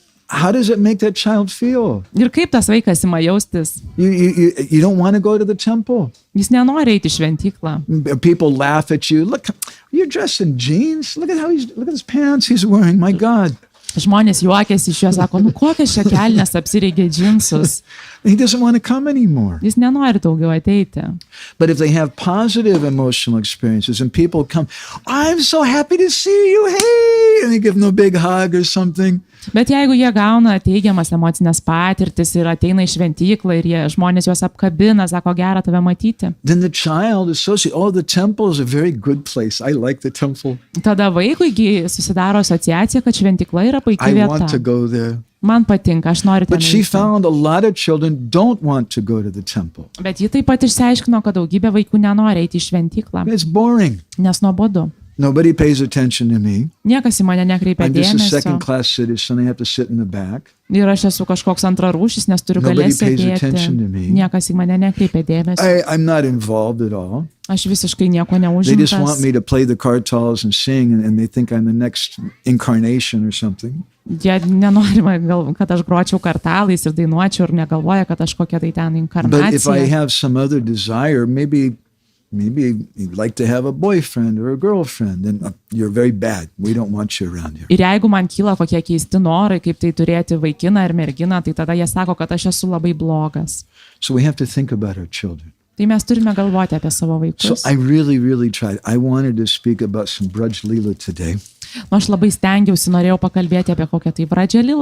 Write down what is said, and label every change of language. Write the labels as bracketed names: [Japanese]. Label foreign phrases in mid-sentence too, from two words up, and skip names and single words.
[English] how does it make that child feel? [Lithuanian] Ir kaip tas vaikas ima jaustis? [English] You don't want to go to the temple. [Lithuanian] Jis nenori eiti į šventyklą. [English] People laugh at you. Look, you're dressed in jeans. Look at his pants he's wearing. My God. [Lithuanian] Žmonės juokiasi iš jo, sako, kokias čia kelnes apsirengė džinsus. [English] He doesn't want to come anymore. [Lithuanian] Jis nenori daugiau ateiti. [English] But if they have positive emotional experiences and people come, I'm so happy to see you, hey, and they give them a big hug or something. [Lithuanian] Bet jeigu jie gauna teigiamas emocinės patirtis ir ateina į šventyklą ir žmonės juos apkabina, sako, gera tave matyti. [English] Then the child associates, oh, the temple is a very good place. I like the temple. [Lithuanian] Tada vaikui susidaro asociacija, kad šventykla yra puikia [English] I want to [Lithuanian] vieta. [English] go there. [Lithuanian] Man patinka, aš noriu ten [English] But she [Lithuanian] eiti. [English] found a lot of children don't want to go to the temple. [Lithuanian] Bet ji taip pat išsiaiškino, kad daugybė vaikų nenori eiti į šventyklą, [English] It's boring. [Lithuanian] nes nuobodu. [English] Nobody pays attention to me. [Lithuanian] Niekas į mane nekreipia [English] I'm just a [Lithuanian] dėmesio. [English] second-class citizen. I have to sit in the back. [Lithuanian] Ir aš esu kažkoks antrarūšis, nes turiu [English] Nobody [Lithuanian] galės [English] pays [Lithuanian] sėdėti. [English] attention to me. [Lithuanian] Niekas į mane nekreipia dėmesio. [English] I'm not involved at all. [Lithuanian] Aš visiškai nieko [English] They just want [Lithuanian] neužimtas. [English] me to play the kartals and sing, and they think I'm the next incarnation or something. [Lithuanian] Jie nenori, kad aš gročiau kartalais ir dainuočiau ir negalvoja, kad aš kokia tai ten [English] But if I [Lithuanian] inkarnacija. [English] have some other desire, maybe you'd like to have a boyfriend or a girlfriend, then you're very bad. We don't want you around here. [Lithuanian] Ir jeigu man kyla kokie keisti norai, kaip tai turėti vaikiną ir merginą, tai tada jie sako, kad aš esu labai blogas. [English] So we have to think about our children. [Lithuanian] Tai mes turime galvoti apie savo [English] So [Lithuanian] vaikus. [English] I really tried. I wanted to speak about some Braj Leela today. [Lithuanian] Aš labai stengiausi, norėjau pakalbėti apie kokią tai Vradžarelą